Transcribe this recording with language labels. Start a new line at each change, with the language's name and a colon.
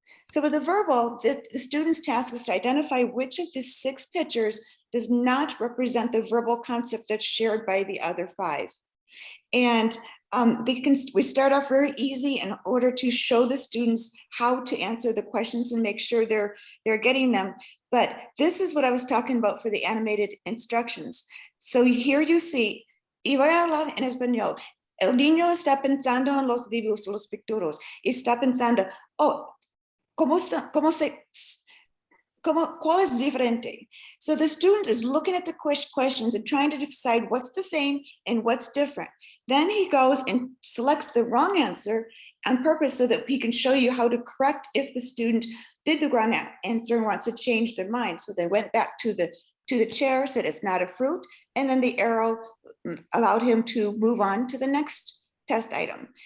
English: So with the verbal, the student's task is to identify which of the 6 pictures does not represent the verbal concept that's shared by the other 5. And we start off very easy in order to show the students how to answer the questions and make sure they're getting them. But this is what I was talking about for the animated instructions. So here you see,
Spanish: y voy a hablar en español. El niño está pensando en los dibujos, los picturos, y está pensando, oh, ¿cuál es diferente?
English: So the student is looking at the questions and trying to decide what's the same and what's different. Then he goes and selects the wrong answer on purpose so that he can show you how to correct if the student did the wrong answer and wants to change their mind. So they went back to the chair, said it's not a fruit, and then the arrow allowed him to move on to the next test item.